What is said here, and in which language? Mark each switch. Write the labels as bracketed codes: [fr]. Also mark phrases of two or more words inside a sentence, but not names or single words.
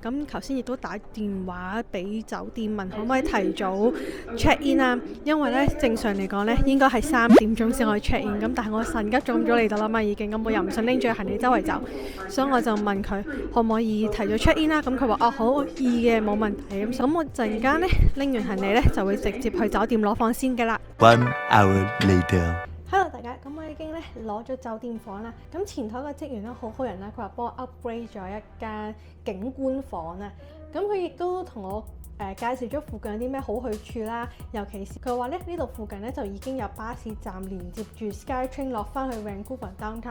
[yue] 咁頭先亦都打電話俾酒店問可唔可以提早 [en] check in [yue] 啦，因為咧正常嚟講咧應該係3點鐘先可以 [en] check in。 [yue] 咁但係我神急咗咁早嚟到啦嘛已經，咁我又唔想拎住行李周圍走，所以我就問佢可唔可以提早 [en] check in [yue] 啦。咁佢話哦好易嘅，冇問題。咁我陣間咧拎完行李咧就會直接去酒店攞房先㗎啦。 [en] 1 hour later。 [yue] Hello 大家，咁我已經咧攞咗酒店房啦。咁前台個職員咧好好人啦，佢話幫我 upgrade 咗一間景觀房啊。咁佢亦都同我介紹咗附近有啲咩好去處啦。尤其是佢話咧呢度附近咧就已經有巴士站連接住 SkyTrain 落翻去 Vancouver Downtown。